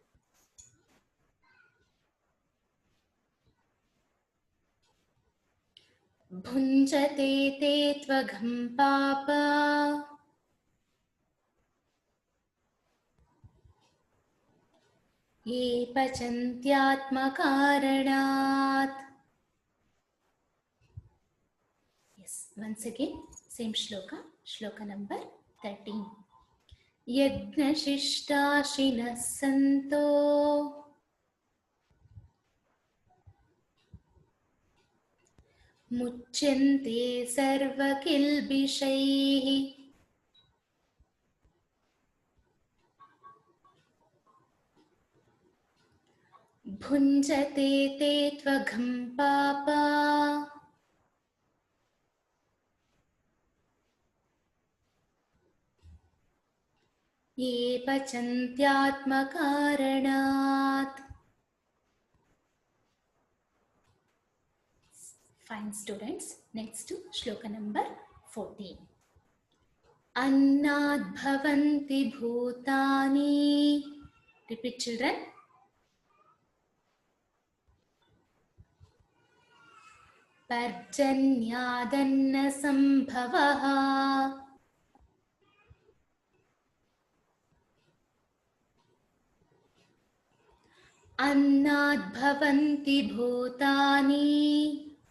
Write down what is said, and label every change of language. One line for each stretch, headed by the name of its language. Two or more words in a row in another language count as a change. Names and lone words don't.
Sanskrit: भुञ्जते ते त्वघं पापा. ये पचन्त्यात्मकारणात्.
English: Yes, once again, same shloka. Shloka number 13.
Sanskrit: यज्ञशिष्टाशिनः सन्तो. मुच्यन्ते सर्वकिल्बिषैः. भुञ्जते ते त्वघं पापा. ये पचन्त्यात्मकारणात्.
English: Fine students. Next to shloka number 14.
Sanskrit: अन्नाद् भवन्ति भूतानि.
English: Repeat, children.
Sanskrit: पर्जन्यादन्न सम्भवः. अन्नाद् भवन्ति भूतानि.